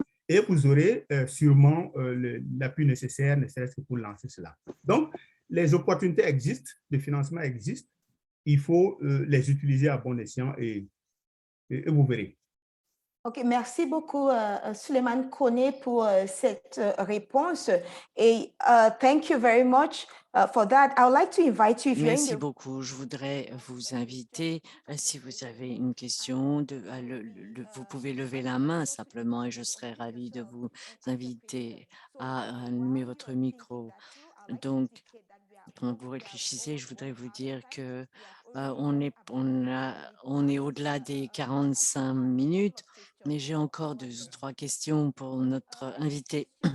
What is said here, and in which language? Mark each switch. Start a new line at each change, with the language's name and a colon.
French: Et vous aurez sûrement l'appui nécessaire, ne serait-ce que pour lancer cela. Donc, les opportunités existent, le financement existe. Il faut les utiliser à bon escient et vous verrez. OK, merci beaucoup, Suleiman Kone, pour cette réponse.
English: Et thank you very much for that. I would like to invite you if you're in
French: Merci
English: the...
French: beaucoup. Je voudrais vous inviter, si vous avez une question, vous pouvez lever la main simplement et je serai ravie de vous inviter à allumer votre micro. Donc, quand vous réfléchissez, je voudrais vous dire que on est au-delà des 45 minutes, mais j'ai encore 2 ou 3 questions pour notre invité.